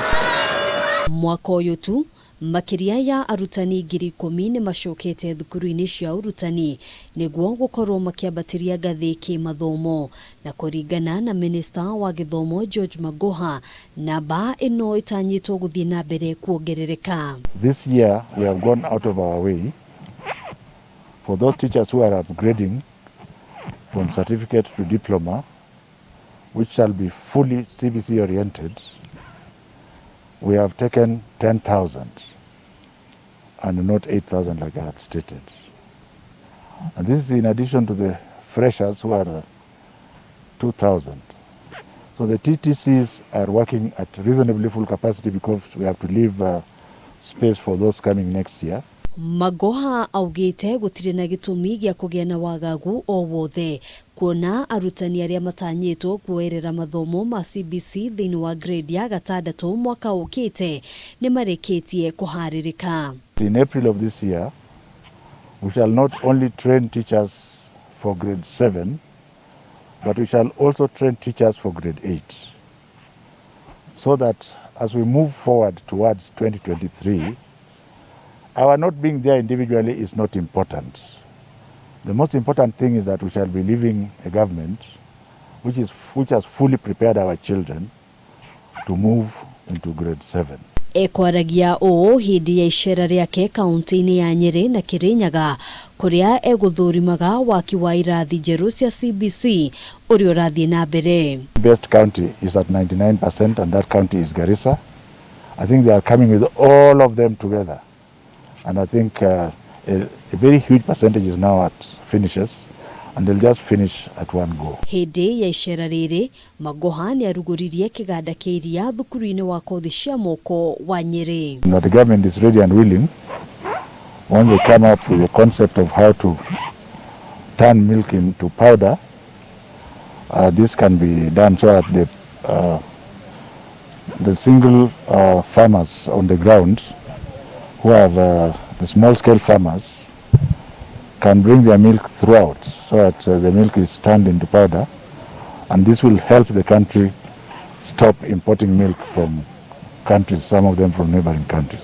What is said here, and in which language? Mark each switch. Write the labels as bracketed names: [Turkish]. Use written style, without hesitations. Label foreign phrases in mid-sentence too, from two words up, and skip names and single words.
[Kikuyu] Mwaka uyu tu Makiria ya arutani ngiri ikumi ni macokete thukuru-ini cia urutani niguo gukorwo makiambatiria ngathi kimathomo, na kuringana na Minister wa Githomo George Magoha, namba ino itanyitwo guthii na mbere kuongerereka. [English] This year we have gone out of our way for those teachers who are upgrading from certificate to diploma, which shall be fully CBC oriented. We have taken 10,000 and not 8,000 like I had stated. And this is in addition to the freshers who are 2,000. So the TTCs are working at reasonably full capacity because we have to leave space for those coming next year. [Kikuyu] Magoha augite gutire na gitumi gia kugia na wagagu o wothe, kuona arutani aria matanyitwo kuerera mathomo ma CBC thini wa grade ya gatandatu mwaka ukite ni mareketie kuharirika. [English] In April of this year, we shall not only train teachers for grade 7, but we shall also train teachers for grade 8. So that as we move forward towards 2023, our not being there individually is not important. The most important thing is that we shall be leaving a government which has fully prepared our children to move into grade 7. [Kikuyu] Ekwaragia o hindi ya icera riake kaunti-ini ya Nyeri na Kirinyaga, kuria eguthurimaga waki wa irathi njeru cia CBC uria urathii na mbere. [English] Best county is at 99% and that county is Garissa. I think they are coming with all of them together. And I think a very huge percentage is now at finishes, and they'll just finish at one go. [Kikuyu] Hindi ya icera riri, Magoha ni aruguririe kiganda kia iria thukuru-ini wa kothi cia moko wa Nyeri. [English] That the government is ready and willing, when they come up with a concept of how to turn milk into powder, this can be done so that the single farmers on the ground who have the small-scale farmers can bring their milk throughout so that the milk is turned into powder, and this will help the country stop importing milk from countries, some of them from neighboring countries.